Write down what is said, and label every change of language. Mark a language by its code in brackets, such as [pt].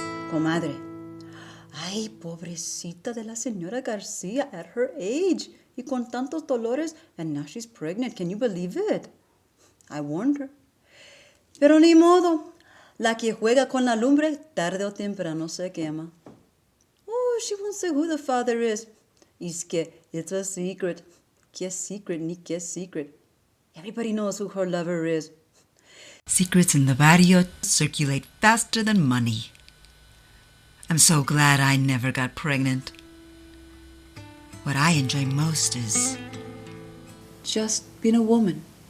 [es] Comadre, ay, pobrecita de la señora Garcia [en] at her age, [es] y con tantos dolores, [en] and now she's pregnant. Can you believe it? I warned her. [es] Pero ni modo, la que juega con la lumbre, tarde o temprano se quema. [en] Oh, she won't say who the father is. [es] Es que [en] it's a secret. [es] ¿Qué secret ni qué secret? [en] Everybody knows who her lover is. Secrets in the barrio circulate faster than money. I'm so glad I never got pregnant. What I enjoy most is just being a woman.